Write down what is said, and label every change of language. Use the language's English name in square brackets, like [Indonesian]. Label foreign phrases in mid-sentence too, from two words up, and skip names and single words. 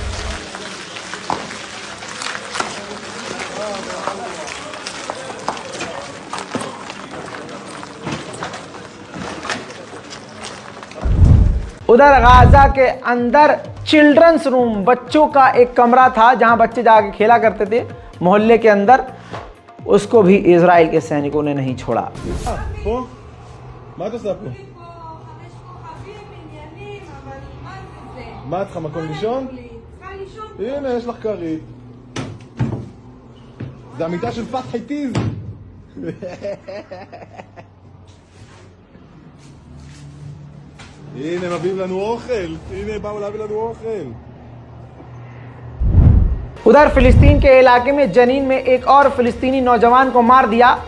[Hindi] उधर गाजा के अंदर [English] children's room, [Hindi] बच्चों का एक कमरा था जहां बच्चे जाके खेला करते थे मोहल्ले के अंदर, उसको भी इजराइल के सैनिकों ने नहीं छोड़ा। [Hebrew] מה את צריכה מקום לישון? הנה, יש לך כרית. זה המיטה של פתחי טיז. הנה, מביאים לנו אוכל. הנה, באו להביא לנו אוכל. [Hindi] उधर फिलिस्तीन के इलाके में जनीन में एक और फिलिस्तीनी नौजवान को मार दिया।